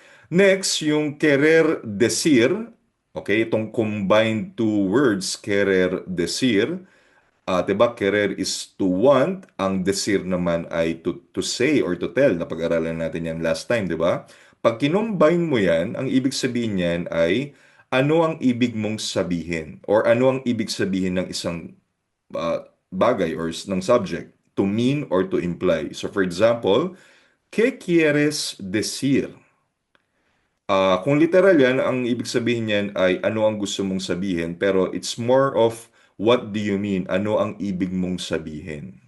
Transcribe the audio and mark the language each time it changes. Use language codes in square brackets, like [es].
[tl] Next, yung querer decir, okay, itong combined two words, querer decir, 'di ba, querer is to want, ang desir naman ay [en] to say or to tell. [tl] Napag-aralan natin yan last time, 'di ba? Pag kinombine mo yan, ang ibig sabihin niyan ay ano ang ibig mong sabihin or ano ang ibig sabihin ng isang bagay or ng subject [en] to mean or to imply. So for example, [es] ¿qué quieres decir? [tl] Kung literal yan, ang ibig sabihin niyan ay ano ang gusto mong sabihin, pero [en] it's more of what do you mean? [tl] Ano ang ibig mong sabihin?